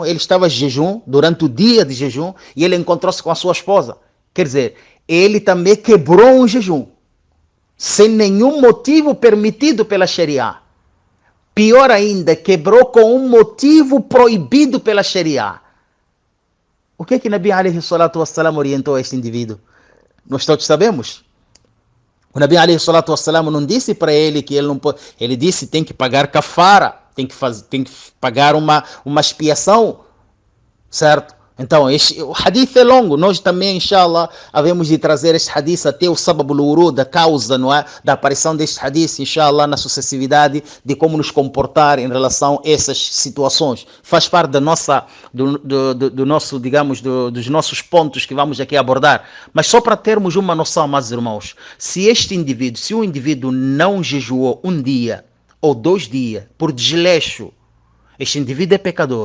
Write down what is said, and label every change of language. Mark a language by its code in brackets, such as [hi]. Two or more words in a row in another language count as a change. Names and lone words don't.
[pt] Ele estava em jejum, durante o dia de jejum, e ele encontrou-se com a sua esposa. Quer dizer, ele também quebrou um jejum, sem nenhum motivo permitido pela Sharia. Pior ainda, quebrou com um motivo proibido pela Sharia. O que é que Nabi [ar] عليه الصلاة والسلام [pt] orientou a este indivíduo? Nós todos sabemos. O Nabi [ar] عليه الصلاة والسلام [pt] não disse para ele que ele não pode. Ele disse que tem que pagar kafara, tem que pagar uma expiação, certo? Então, o hadith é longo. Nós também, inshallah, havemos de trazer este hadith até o [ar] سبب الورود, [pt] da causa, não é? Da aparição deste hadith, inshallah, na sucessividade de como nos comportar em relação a essas situações. Faz parte da nossa, do nosso, digamos, dos nossos pontos que vamos aqui abordar. Mas só para termos uma noção, meus irmãos, se o indivíduo não jejuou um dia ou 2 dias por desleixo, este indivíduo é pecador.